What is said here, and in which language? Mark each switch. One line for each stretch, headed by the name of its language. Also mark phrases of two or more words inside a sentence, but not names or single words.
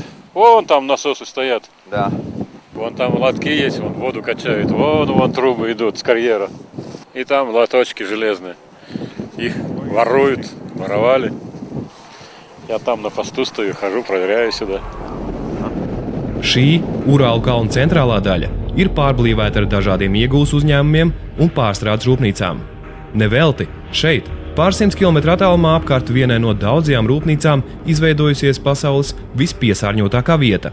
Russian: Вон там насосы стоят. Да. Вон там лотки есть, вон воду качают. Вон трубы идут с карьера. И там лоточки железные. Их воровали. Я там на посту стою, хожу, проверяю сюда.
Latvian: Šī Urālu kalna centrālā daļa ir pārblīvēta ar dažādiem iegūs uzņēmumiem un pārstrādes rūpnīcām. Nevelti šeit, pāris 100 kilometru attālumā apkārt vienai no daudzajām rūpnīcām izveidojusies pasaules vispiesārņotākā vieta.